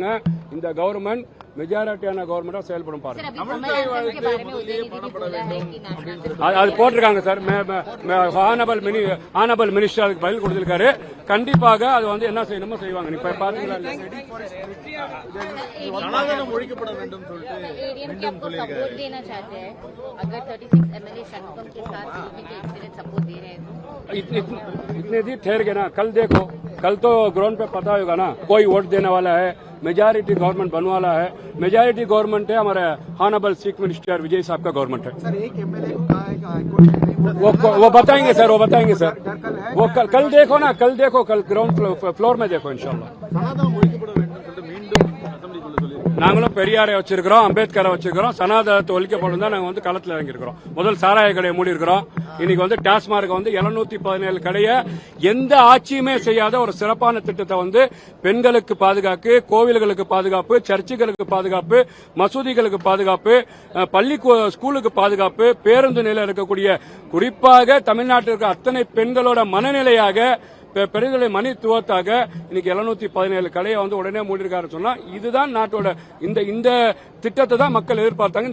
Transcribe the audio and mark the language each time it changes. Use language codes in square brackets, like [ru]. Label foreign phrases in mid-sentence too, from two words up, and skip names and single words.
[ta] இந்த கவர்மெண்ட் மெஜாரிட்டியான கவர்மெண்டா செயல்படும் பாருங்க. அது போட்டிருக்காங்க சார். [en] honorable minister [ta] அதுக்கு பதில் கொடுத்திருக்காரு. கண்டிப்பாக அது வந்து என்ன செய்யணுமோ செய்வாங்க. இப்ப பாத்தீங்களா ஒழிக்கப்பட வேண்டும் [hi] इतने दिन ठहर गए ना. कल देखो, कल तो ग्राउंड पे पता होगा ना कोई वोट देने वाला है. [en] majority government [hi] बनने वाला है. [en] majority government [hi] है हमारे [en] honorable chief minister [hi] विजय साहब का गवर्नमेंट है. वो बताएंगे सर, वो बताएंगे सर. वो कल देखो ना, कल देखो, कल [en] ground floor [hi] में देखो इंशाल्लाह. [ta] நாங்களும் பெரியாரை வச்சிருக்கிறோம், அம்பேத்கரை வச்சிருக்கிறோம். சனாதனத்தை ஒழிக்கப்படும் தான் நாங்க வந்து களத்தில் இறங்கியிருக்கிறோம். முதல் சாராய கடையை மூடி இருக்கிறோம். இன்னைக்கு வந்து டாஸ்மார்க் வந்து 717 கடையை எந்த ஆட்சியுமே செய்யாத ஒரு சிறப்பான திட்டத்தை வந்து பெண்களுக்கு பாதுகாப்பு, கோவில்களுக்கு பாதுகாப்பு, சர்ச்சுகளுக்கு பாதுகாப்பு, மசூதிகளுக்கு பாதுகாப்பு, பள்ளி ஸ்கூலுக்கு பாதுகாப்பு, பேருந்து நிலையில் இருக்கக்கூடிய குறிப்பாக தமிழ்நாட்டில் இருக்க அத்தனை பெண்களோட மனநிலையாக பெண்களை மனித்துவத்தாக இன்னைக்கு 717 கடையை வந்து உடனே மூடிருக்காரு சொன்னா இதுதான் நாட்டோட இந்த திட்டத்தை தான் மக்கள் எதிர்பார்த்தாங்க.